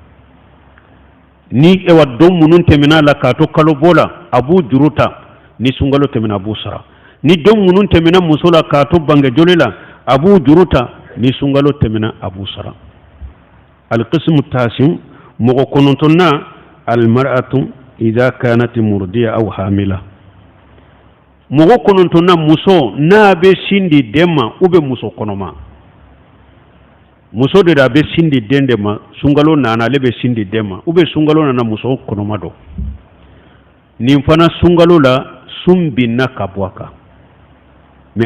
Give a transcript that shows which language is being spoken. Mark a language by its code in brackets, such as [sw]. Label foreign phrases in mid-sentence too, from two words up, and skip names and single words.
[bm] ni awa don minnu tɛmɛna la k'a to kalo bɔ la a b'u juru ta ni sunkalo tɛmɛna a b'u sara ni don minnu tɛmɛna muso la k'a to bange joli la a b'u juru ta ni sunkalo tɛmɛna a b'u sara [ar] القسم التاسع [bm] mɔgɔ kɔnɔntɔnna [ar] المرأة إذا كانت مرضعة أو حاملة [bm] mɔgɔ kɔnɔntɔnna muso n'a bɛ sin di den ma [fr] ou bien [bm] muso kɔnɔma muso de a bɛ sin di den de ma sunkalo nana ale bɛ sin di den ma [fr] ou bien [bm] sunkalo nana muso kɔnɔma dɔ nin fana sunkalo la sun binna ka bɔ a kan mais